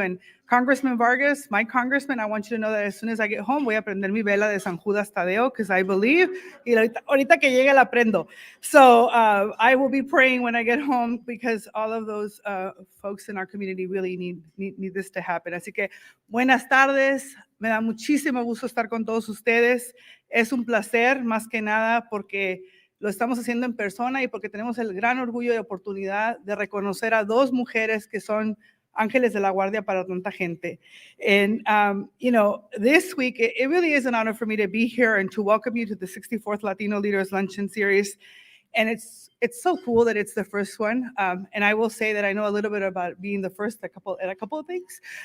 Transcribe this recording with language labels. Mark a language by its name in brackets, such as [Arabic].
[English] And Congressman Vargas, my congressman, I want you to know that as soon as I get home, [Spanish] voy a prender mi vela de San Judas Tadeo [English] because I believe, [Spanish] y ahorita que llegue la prendo. [English] So I will be praying when I get home because all of those folks in our community really need this to happen. [Spanish] Así que buenas tardes. Me da muchísimo gusto estar con todos ustedes. Es un placer, más que nada, porque lo estamos haciendo en persona y porque tenemos el gran orgullo y oportunidad de reconocer a dos mujeres que son ángeles de la guardia para tanta gente. [English] And, you know, this week, it really is an honor for me to be here and to welcome you to the 64th Latino Leaders Luncheon Series. And it's so cool that it's the first one. And I will say that I know a little bit about being the first at a couple of things.